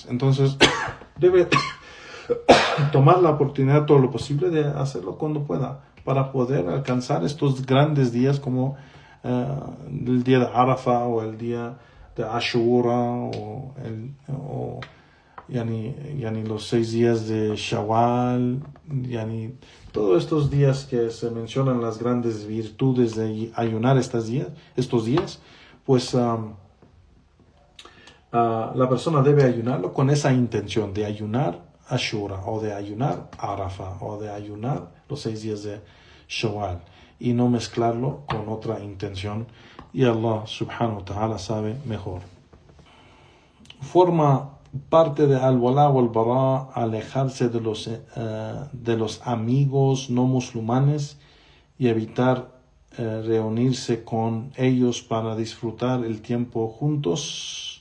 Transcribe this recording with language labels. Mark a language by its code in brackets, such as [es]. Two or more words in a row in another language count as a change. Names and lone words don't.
[es] Entonces, debe tomar la oportunidad todo lo posible de hacerlo cuando pueda, para poder alcanzar estos grandes días como el día de Arafah o el día de Ashura o los 6 días de Shawwal, todos estos días que se mencionan las grandes virtudes de ayunar estos días, pues la persona debe ayunarlo con esa intención de ayunar Ashura o de ayunar Arafah o de ayunar los 6 días de Shawwal y no mezclarlo con otra intención, y [ar] الله سبحانه وتعالى [es] sabe mejor. Forma parte de al-wala o al-bara alejarse de los amigos no musulmanes y evitar reunirse con ellos para disfrutar el tiempo juntos.